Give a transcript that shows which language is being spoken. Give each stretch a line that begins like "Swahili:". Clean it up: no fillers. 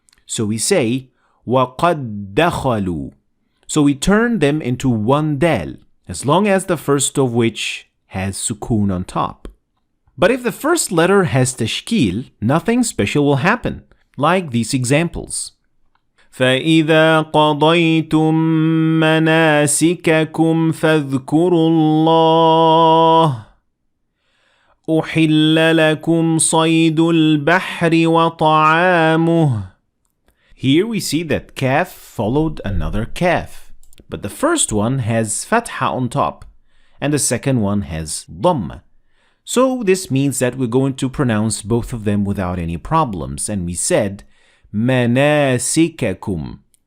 English: So we say waqad dakhalu. So we turn them into one dal, as long as the first of which has sukoon on top. But if the first letter has tashkil, nothing special will happen, like these examples.
Arabic: فإذا قضيتم مناسككم فاذكروا الله أحل لكم صيد البحر وطعامه.
English: Here we see that kaf followed another kaf, but the first one has fatha on top and the second one has dhamma. So this means that we're going to pronounce both of them without any problems, and we said manasikakum.